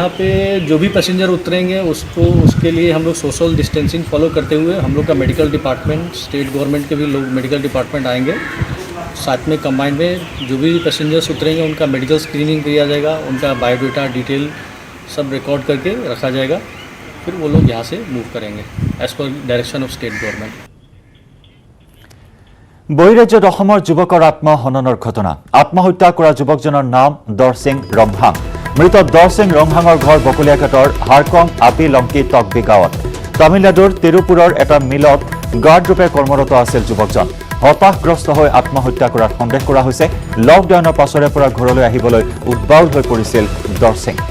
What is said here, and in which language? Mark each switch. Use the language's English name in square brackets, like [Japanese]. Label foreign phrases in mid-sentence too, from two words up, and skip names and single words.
[Hindi] यहाँ पे जो भी पैसेंजर उतरेंगे उसके लिए हम लोग [English] social distancing follow [Hindi] करते हुए हम लोग का [English] medical department state government [Hindi] के भी लोग [English] medical department [Hindi] आएंगे साथ में कंबाइंड में जो भी पैसेंजर्स उतरेंगे उनका [English] medical screening [Hindi] किया जाएगा उनका [English] biodata detail [Hindi] सब रिकॉर्ड करके रखा जाएगा फिर वो लोग यहाँ से मूव करेंगे [English] as per direction of state government [Assamese] বহিৰাজ্যত অসমৰ যুৱকৰ আত্মহননৰ ঘটনা আত্মহত্যা কৰা যুৱকজনৰ নাম দৰসিং ৰংহাং মৃত দৰসিং ৰংহাঙৰ ঘৰ বকলিয়াঘাটৰ হাৰকং আপি লংকি টকবি গাঁৱত তামিলনাডুৰ তিৰুপুৰৰ এটা মিলত গাৰ্ডৰূপে কৰ্মৰত আছিল যুৱকজন হতাশগ্ৰস্ত হৈ আত্মহত্যা কৰাৰ সন্দেহ কৰা হৈছে লকডাউনৰ পাছৰে পৰা ঘৰলৈ আহিবলৈ উদ্বাউল হৈ পৰিছিল দৰসিং